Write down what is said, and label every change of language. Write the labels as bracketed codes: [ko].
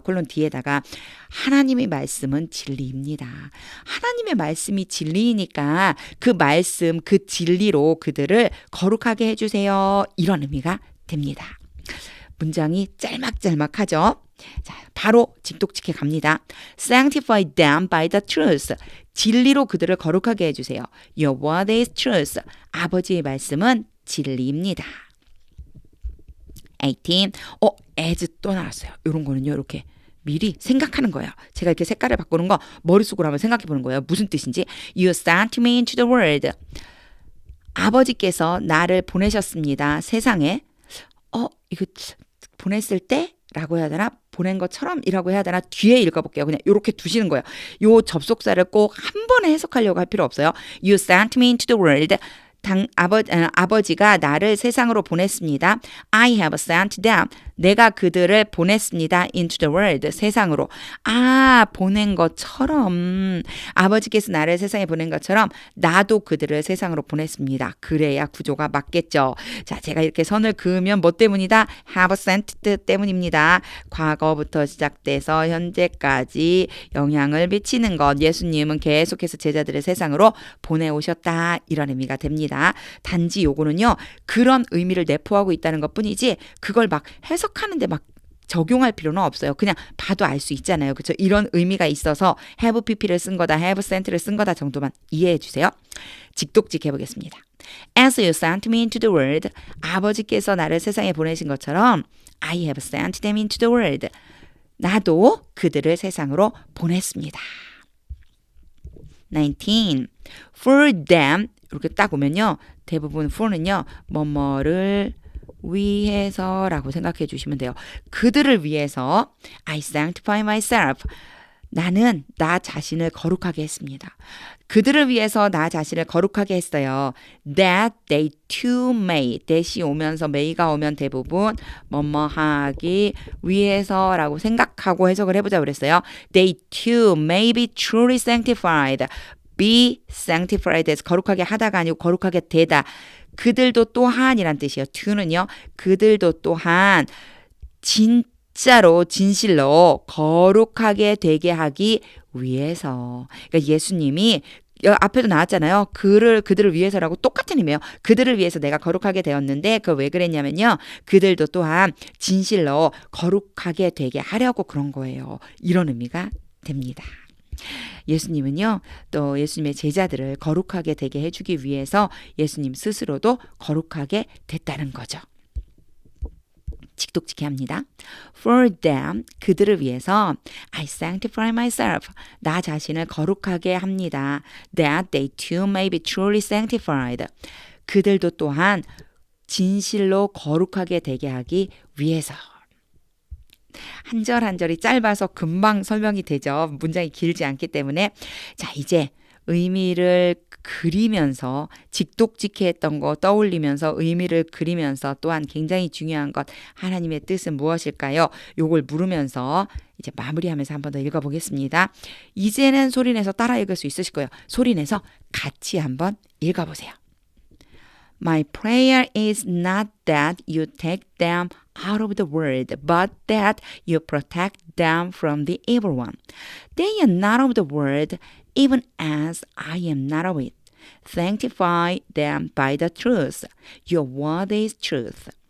[ko] 콜론 뒤에다가 하나님의 말씀은 진리입니다. 하나님의 말씀이 진리이니까 그 말씀, 그 진리로 그들을 거룩하게 해주세요. 이런 의미가 됩니다. 문장이 짤막짤막하죠. 자, 바로 직독직해 갑니다. [en] Sanctify them by the truth. [ko] 진리로 그들을 거룩하게 해주세요. [en] Your word is truth. [ko] 아버지의 말씀은 진리입니다. 18. as 또 나왔어요. 이런 거는요. 이렇게 미리 생각하는 거예요. 제가 이렇게 색깔을 바꾸는 거 머릿속으로 한번 생각해 보는 거예요. 무슨 뜻인지. [en] You sent me into the world. [ko] 아버지께서 나를 보내셨습니다. 세상에. 이거 보냈을 때? 라고 해야 되나? 보낸 것처럼 이라고 해야 되나? 뒤에 읽어볼게요. 그냥 이렇게 두시는 거예요. 요 접속사를 꼭 한 번에 해석하려고 할 필요 없어요. [en] You sent me into the world. [ko] 아버지가 나를 세상으로 보냈습니다. [en] I have sent them. [ko] 내가 그들을 보냈습니다. [en] into the world. [ko] 세상으로. 보낸 것처럼 아버지께서 나를 세상에 보낸 것처럼 나도 그들을 세상으로 보냈습니다. 그래야 구조가 맞겠죠. 자, 제가 이렇게 선을 그으면 뭐 때문이다? have sent 때문입니다. 과거부터 시작돼서 현재까지 영향을 미치는 것. 예수님은 계속해서 제자들을 세상으로 보내오셨다. 이런 의미가 됩니다. 단지 요거는요. 그런 의미를 내포하고 있다는 것뿐이지 그걸 막 해석하는데 막 적용할 필요는 없어요. 그냥 봐도 알 수 있잖아요. 그렇죠? 이런 의미가 있어서 have pp를 쓴 거다, have sent를 쓴 거다 정도만 이해해 주세요. 직독직 해보겠습니다. [en] As you sent me into the world, [ko] 아버지께서 나를 세상에 보내신 것처럼 [en] I have sent them into the world. [ko] 나도 그들을 세상으로 보냈습니다. 19. [en] For them [ko] 이렇게 딱 오면요. 대부분 for는요. 뭐뭐를 위해서라고 생각해 주시면 돼요. 그들을 위해서 [en] I sanctify myself. [ko] 나는 나 자신을 거룩하게 했습니다. 그들을 위해서 나 자신을 거룩하게 했어요. [en] That they too may. [ko] that이 오면서 may가 오면 대부분 뭐뭐 하기 위해서라고 생각하고 해석을 해보자 그랬어요. [en] They too may be truly sanctified. [ko] be sanctified에서 거룩하게 하다가 아니고 거룩하게 되다. 그들도 또한이란 뜻이에요. to는요. 그들도 또한 진짜로 진실로 거룩하게 되게 하기 위해서. 그러니까 예수님이 앞에도 나왔잖아요. 그들을 위해서라고 똑같은 의미예요. 그들을 위해서 내가 거룩하게 되었는데 그걸 왜 그랬냐면요. 그들도 또한 진실로 거룩하게 되게 하려고 그런 거예요. 이런 의미가 됩니다. 예수님은요, 또 예수님의 제자들을 거룩하게 되게 해주기 위해서 예수님 스스로도 거룩하게 됐다는 거죠. 직독직해 합니다. [en] For them, [ko] 그들을 위해서 [en] I sanctify myself, [ko] 나 자신을 거룩하게 합니다. [en] That they too may be truly sanctified. [ko] 그들도 또한 진실로 거룩하게 되게 하기 위해서. 한 절 한 절이 짧아서 금방 설명이 되죠. 문장이 길지 않기 때문에. 자, 이제 의미를 그리면서 직독직해 했던 거 떠올리면서 의미를 그리면서 또한 굉장히 중요한 것 하나님의 뜻은 무엇일까요? 요걸 물으면서 이제 마무리하면서 한 번 더 읽어보겠습니다. 이제는 소리내서 따라 읽을 수 있으실 거예요. 소리내서 같이 한번 읽어보세요. [en] My prayer is not that you take them out of the world, but that you protect them from the evil one. They are not of the world, even as I am not of it. Sanctify them by the truth. Your word is truth.